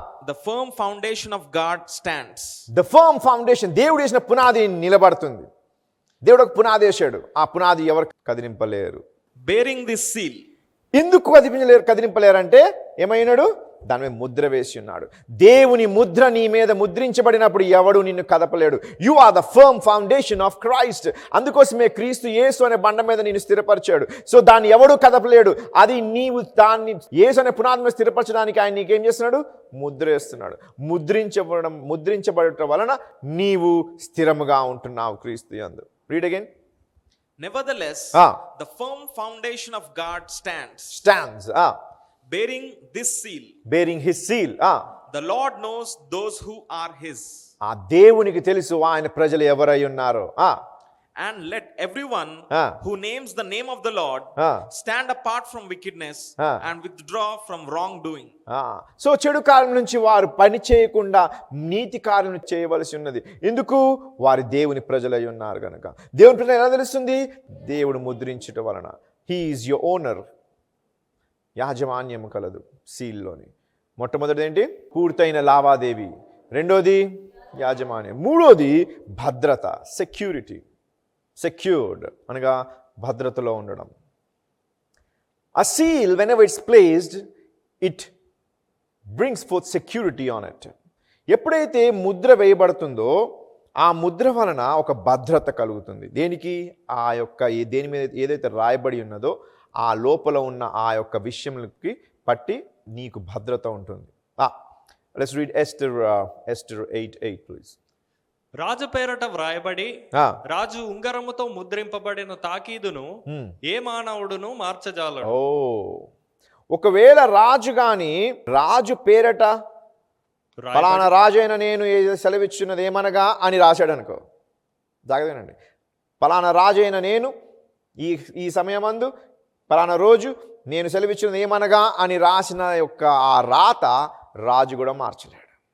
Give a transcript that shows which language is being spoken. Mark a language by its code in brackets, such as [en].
[en] the firm foundation of God stands. The firm foundation, [te] దేవుడు వేసిన పునాది నిలబడుతుంది. దేవుడు ఒక పునాది వేశాడు, ఆ పునాది ఎవరు కదిలింపలేరు. [en] Bearing this seal. [te] ఎందుకు కదిలింపలేరంటే ఏమైనాడు? దాని మీద ముద్ర వేసి ఉన్నాడు. దేవుని ముద్ర నీ మీద ముద్రించబడినప్పుడు ఎవడు నిన్ను కదపలేడు. [en] You are the firm foundation of Christ. [te] అందుకోసమే క్రీస్తు యేసు అనే బండ మీద నిన్ను స్థిరపరిచాడు. సో దాన్ని ఎవడు కదపలేడు. అది నీవు దాన్ని యేసు అనే పునాది మీద స్థిరపరచడానికి ఆయన నీకేం చేస్తున్నాడు? ముద్ర వేస్తున్నాడు. ముద్రించబడటం వలన నీవు స్థిరముగా ఉంటున్నావు క్రీస్తు యందు. [en] Read again. Nevertheless, the firm foundation of God stands. Bearing this seal. Bearing his seal. The Lord knows those who are his. [te] దేవునికి తెలుసు ఆయన ప్రజలు ఎవరై ఉన్నారో. [en] And let everyone who names the name of the Lord stand apart from wickedness and withdraw from wrongdoing. [te] So చెడు కార్యం నుంచి వారు పని చేయకుండా నీతి కార్యం చేయవలసి ఉన్నది. ఎందుకు? వారి దేవుని ప్రజలై ఉన్నారు కనుక. దేవుని ప్రజలు ఎలా తెలుస్తుంది? దేవుడు ముద్రించటం వలన. [en] He is your owner. [te] యాజమాన్యం కలదు సీల్లోని. మొట్టమొదటిది ఏంటి? పూర్తయిన లావాదేవీ. రెండోది యాజమాన్యం. మూడోది భద్రత, సెక్యూరిటీ. సెక్యూర్డ్ అనగా భద్రతలో ఉండడం. [en] A seal, whenever it's placed, it brings forth security on it. [te] ఎప్పుడైతే ముద్ర వేయబడుతుందో ఆ ముద్ర వలన ఒక భద్రత కలుగుతుంది. దేనికి? ఆ యొక్క దేని మీద ఏదైతే రాయబడి ఉన్నదో ఆ లోపల ఉన్న ఆ యొక్క విషయంకి పట్టి నీకు భద్రత ఉంటుంది. [en] Let's read Esther 8:8, please. [te] రాజు పేరట వ్రాయబడి రాజు ఉంగరముతో ముద్రింపబడిన తాకీదును ఏ మానవుడును మార్చజాలడు. ఒకవేళ రాజు గాని రాజు పేరట ఫలానా రాజు అయిన నేను సెలవిచ్చున్నది ఏమనగా అని రాశాడు అనుకో, జాగ్రత్తనండి, ఫలానా రాజు అయిన నేను ఈ సమయమందు ఫలానా రోజు నేను సెలవిచ్చినది ఏమనగా అని రాసిన యొక్క ఆ రాత రాజు కూడా మార్చలేడు.